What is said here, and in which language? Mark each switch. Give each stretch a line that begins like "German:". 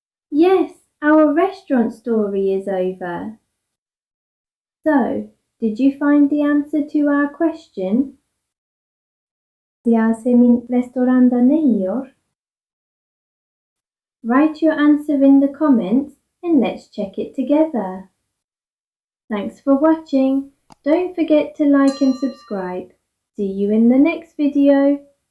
English: Yes, our restaurant story is over. So, did you find the answer to our question?
Turkish: Yasemin restoranda ne yiyor?
English: Write your answer in the comments and let's check it together. Thanks for watching. Don't forget to like and subscribe. See you in the next video.